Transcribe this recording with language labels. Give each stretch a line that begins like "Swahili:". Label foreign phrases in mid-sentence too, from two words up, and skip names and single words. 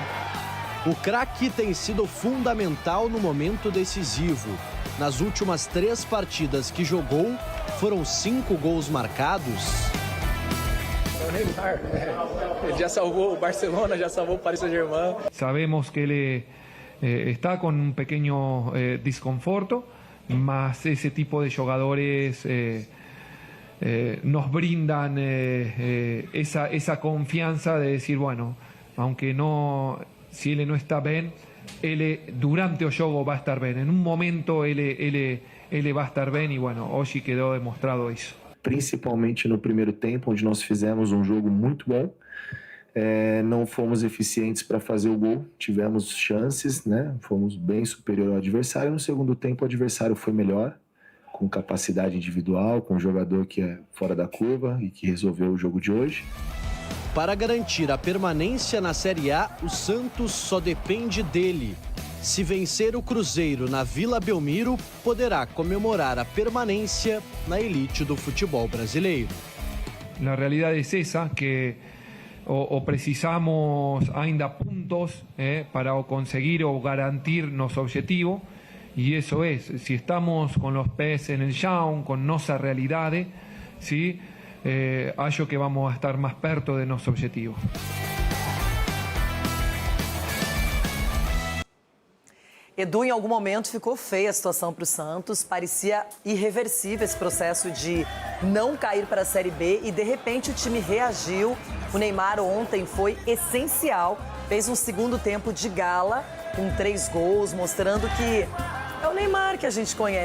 Portuguese: O craque tem sido fundamental no momento decisivo. Nas últimas 3 partidas que jogou, foram 5 gols marcados. O Neymar, ele já salvou o Barcelona, já salvou o Paris Saint-Germain.
Spanish: Sabemos que ele está con un pequeño desconforto, mas ese tipo de jugadores nos brindan esa confianza de decir, bueno, aunque no, si
Portuguese: ele não está bem, ele durante o jogo vai estar bem. Em um momento ele vai estar bem e, bueno, hoje quedou demonstrado isso. Principalmente no primeiro tempo, onde nós fizemos um jogo muito bom. Não fomos eficientes para fazer o gol, tivemos chances, né? Fomos bem superior ao adversário. No segundo tempo, o adversário foi melhor, com capacidade individual, com um jogador que é fora da curva e que resolveu o jogo de hoje. Para garantir a permanência na Série A, o Santos só depende dele. Se vencer o Cruzeiro na Vila Belmiro, poderá comemorar a permanência na elite do futebol brasileiro.
Spanish: La realidad es esa, que o
Portuguese: precisamos ainda
Spanish: puntos para conseguir o garantir nuestro objetivo, y eso es, si estamos con los pés en el chão, con nuestra realidad, ¿sí?
Portuguese: Acho que
Spanish: vamos a estar más perto de nuestro objetivo.
Portuguese: Edu, em algum momento ficou feia a situação para o Santos, parecia irreversível esse processo de não cair para a Série B e de repente o time reagiu. O Neymar ontem foi essencial, fez um segundo tempo de gala com 3 gols, mostrando que é o Neymar que a gente conhece.